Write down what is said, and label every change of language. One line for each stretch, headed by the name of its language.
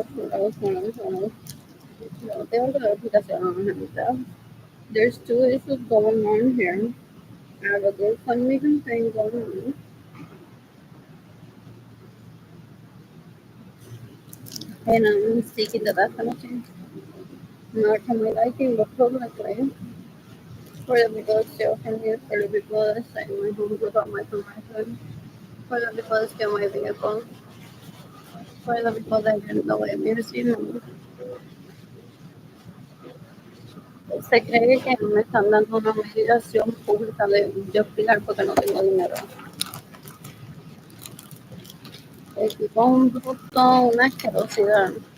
Spanish: Bueno, no tengo que dar explicación, gente.
English: There's two issues going on here. I have a GoFundMe campaign going on, and I'm seeking the death penalty. Not to my liking, but publicly. For the people that steal from me, for the people that stay in my home without my permission, for the people that steal my vehicle, for the people that didn't know it, me reciben.
Spanish: Se cree que me están dando una mediación pública de yo explicar porque no tengo dinero. El tipo es un bruto, una asquerosidad.